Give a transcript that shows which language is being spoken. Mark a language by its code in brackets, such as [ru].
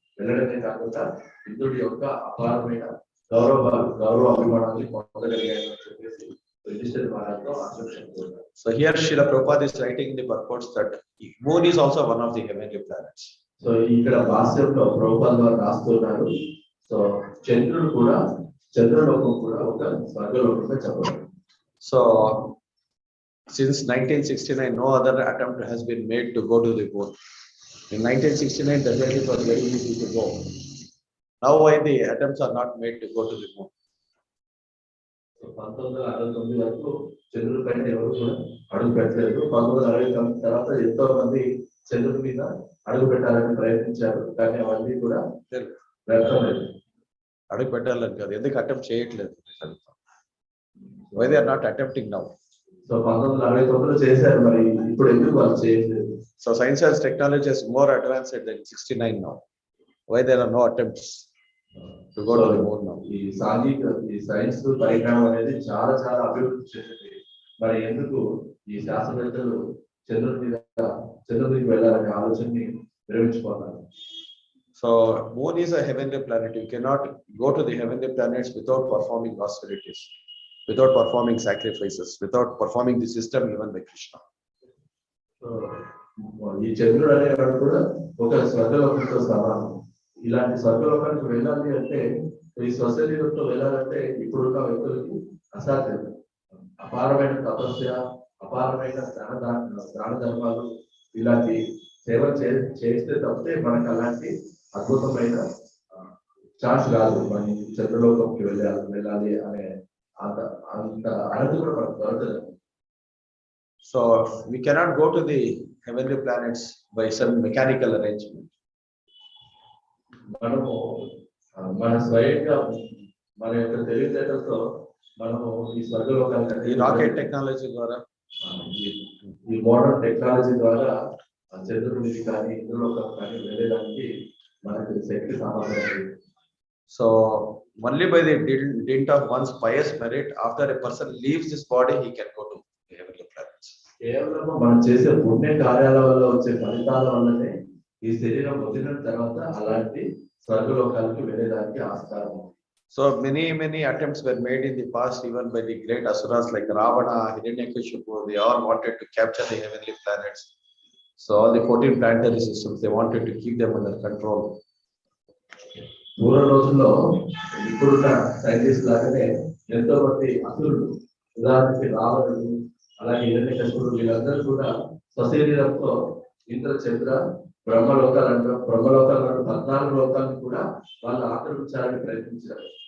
[te] వెళ్ళడమే కాకుండా ఇంద్రుడి యొక్క అపారమైన గౌరవ అభిమానాన్ని పొందగలిగాను అని చెప్పేసి యుధిష్ఠిర మహారాజుతో ఆశీర్వచనం కోరారు. [en] So here Srila Prabhupada is writing in the purports that moon is also one of the heavenly planets. [te] So ఇక్కడ భాష్యంలో ప్రభుపాద వారు రాస్తున్నారు. సో చంద్రలోకం కూడా ఒక స్వర్గలోకంగా చెప్పబడింది. [en] So since 1969 no other attempt has been made to go to the moon. In 1969 the journey was very easy to go. Now why the attempts are not made to go to the moon? [te] 1969 వరకు చంద్రుడి పైన ఎవరు కూడా అడుగు పెట్టలేదు. 1969 తర్వాత ఎంతో మంది చంద్రుడి మీద అడుగు పెట్టాలని ప్రయత్నించారు. కానీ అవన్నీ కూడా వ్యర్థమైంది. అడుగు పెట్టాలని కాదు, ఎందుకు అటెంప్ట్ చేయట్లేదు? [en] Why they are not attempting now? [te] So 1969 చేశారు, మరి ఇప్పుడు ఎందుకు వాళ్ళు చేయట్లేదు? [en] So science and technology is more advanced than 69 now. Why there are no attempts to go to the moon now? [te] ఈ సైన్స్ పరిజ్ఞానం అనేది చాలా అభివృద్ధి చెందింది. మరి ఎందుకు ఈ శాస్త్రవేత్తలు చంద్రుడికి వెళ్ళాలనే ఆలోచనని విరమించుకున్నారు? [en] So moon is a heavenly planet. You cannot go to the heavenly planets without performing austerities, without performing sacrifices, without performing the system given by Krishna. [te] ఈ చంద్రుడు అనేవాడు కూడా ఒక స్వర్గలోకంతో సమానం. ఇలాంటి స్వర్గలోకానికి వెళ్ళాలి అంటే, ఈ స్వశరీరంతో వెళ్ళాలంటే ఇప్పుడున్న వ్యక్తులకి అసాధ్యం. అపారమైన తపస్య, అపారమైన దాన ధర్మాలు, ఇలాంటి సేవ చేస్తే తప్పితే మనకు అలాంటి అద్భుతమైన ఛాన్స్ రాదు. మన చంద్రలోకంకి వెళ్ళాలి అనే అంత అంత అనంత కూడా మనకు దొరకదు. [en] So we cannot go to the heavenly planets by some mechanical arrangement. [te] మనము మన స్వయంగా మన యొక్క తెలివితేటలతో మనము ఈ స్వర్గలోకానికి ఈ రాకెట్ టెక్నాలజీ ద్వారా ఈ మోడర్న్ టెక్నాలజీ ద్వారా చంద్రుడికి కానీ ఇంద్రలోకం కానీ వెళ్ళడానికి మనకు శక్తి సామర్థ్యం. [en] So only by the dint of one's pious merit, after a person leaves this body, he can go to the heavenly planets. [te] కేవలం మనం చేసే పుణ్య కార్యాల వల్ల వచ్చే ఫలితాల వల్లనే ఈ శరీరం వదిలిన తర్వాత అలాంటి స్వర్గలోకాలకు వెళ్ళేదానికి ఆస్కారం ఉంది. [en] So many attempts were made in the past, even by the great asuras like Ravana, Hiranyakashipu. They all wanted to capture the heavenly planets. So all the 14 planetary systems, they wanted to keep them under control. [te] పూర్వ రోజుల్లో ఇప్పుడున్న scientist లాగానే ఎంతో మంది అసురులు, ఉదాహరణకి రావణుడు, అలాగే హిరణ్యకశిపుడు, వీళ్ళందరూ కూడా స్వశరీరంతో ఇంద్ర, చంద్ర, బ్రహ్మలోకాలను 14 లోకాలను కూడా వాళ్ళు ఆక్రమించాలని ప్రయత్నించారు.